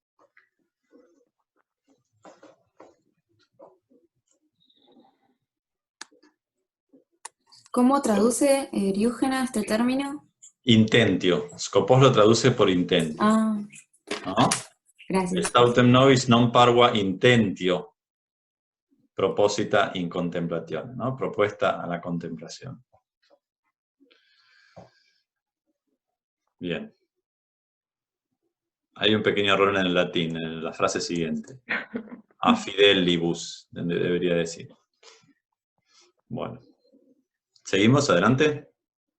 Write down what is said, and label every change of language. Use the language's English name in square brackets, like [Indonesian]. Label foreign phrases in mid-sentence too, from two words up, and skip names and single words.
[Spanish] ¿Cómo traduce Diógenes este término? Intentio. Scopos lo traduce por intentio, Ah, ¿no? gracias. [Latin] Stautem novis non parva intentio, proposita in contemplatione, [Spanish] ¿no? Propuesta a la contemplación. Bien. Hay un pequeño error en el latín, en la frase siguiente. [Latin] A fidelibus, [Spanish] debería decir. Bueno. ¿Seguimos adelante?